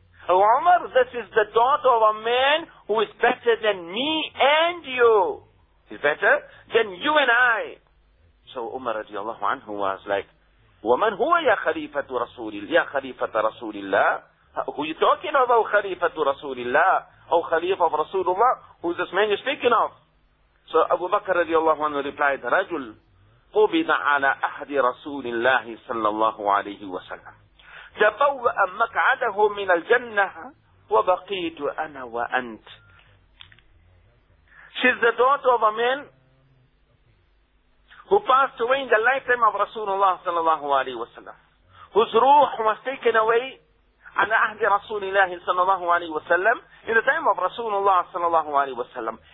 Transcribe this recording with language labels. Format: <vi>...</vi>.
<en>Umar, this is the daughter of a man who is better than me and you. He's better than you and I. So Umar radiallahu anhu was like,</en> <ar>وَمَنْ هُوَ يَا خَلِيفَةُ رَسُولِ اللَّهِ</ar> <en>يَا خَلِيفَةَ رَسُولِ اللَّهِ Who you talking about,</en> <ar>خَلِيفَةُ رَسُولِ اللَّهِ</ar> <en>Oh, خَلِيفَةُ of Rasulullah, who's this man you're speaking of? So Abu Bakr radiallahu anhu replied,</en> <ar>رَجُلْ قُبِضَ عَلَىٰ أَحْدِ رَسُولِ اللَّهِ صَلَّى اللَّهُ عَلَيْهِ وَسَلَّمْ تَبَوَّأَ مَكْعَدَهُ مِنَ الْجَنَّةِ وَبَقِيتُ أَنَا وَأَنْتْ.</ar> <en>She's the daughter of a man who passed away in the lifetime of Rasulullah sallallahu alayhi wa sallam, whose ruh was taken away an ahdi Rasulullah sallallahu alayhi wa sallam in the time of Rasulullah sallallahu alayhi wa sallam.</en>